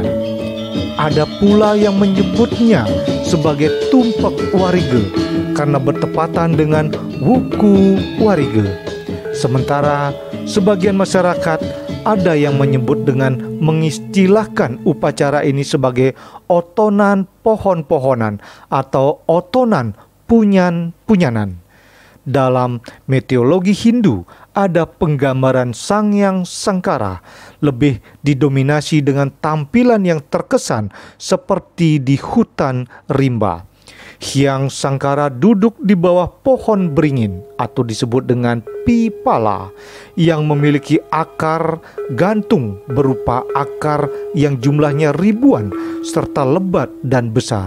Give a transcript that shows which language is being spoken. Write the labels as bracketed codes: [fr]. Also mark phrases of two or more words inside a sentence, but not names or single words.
[id] Ada pula yang menyebutnya sebagai Tumpak Warga karena bertepatan dengan Wuku Warga. Sementara sebagian masyarakat ada yang menyebut dengan mengistilahkan upacara ini sebagai otonan pohon-pohonan atau otonan punyan-punyanan. Dalam mitologi Hindu ada penggambaran Sang Hyang Sangkara lebih didominasi dengan tampilan yang terkesan seperti di hutan rimba. Hyang Sangkara duduk di bawah pohon beringin atau disebut dengan pipala yang memiliki akar gantung berupa akar yang jumlahnya ribuan serta lebat dan besar.